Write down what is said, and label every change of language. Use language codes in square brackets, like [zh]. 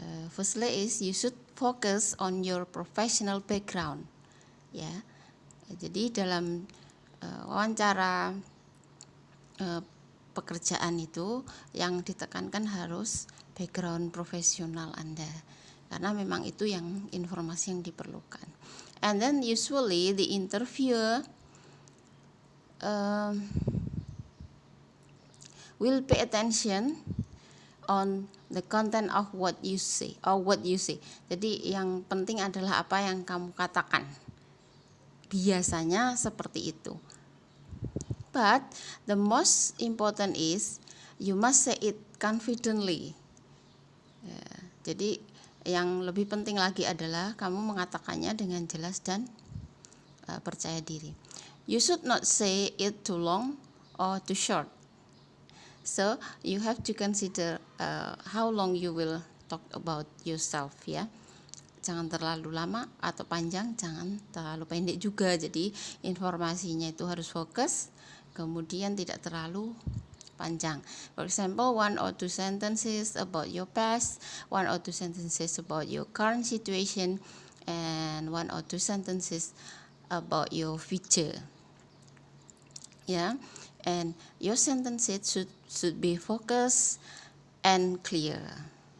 [en] Firstly is you should focus on your professional background, ya. [id] Jadi dalam wawancara pekerjaan itu yang ditekankan harus background profesional Anda, karena memang itu yang informasi yang diperlukan. [en] And then usually the interviewer will pay attention on the content of what you say or what you say. [id] Jadi yang penting adalah apa yang kamu katakan. Biasanya seperti itu. [en] But the most important is you must say it confidently. [id] Jadi yang lebih penting lagi adalah kamu mengatakannya dengan jelas dan percaya diri. [en] You should not say it too long or too short. So you have to consider how long you will talk about yourself, ya. [id] Jangan terlalu lama atau panjang, jangan terlalu pendek juga. Jadi informasinya itu harus fokus, kemudian tidak terlalu panjang. [en] For example, 1 or 2 sentences about your past, 1 or 2 sentences about your current situation, and 1 or 2 sentences about your future. Yeah, and your sentences should be focused and clear.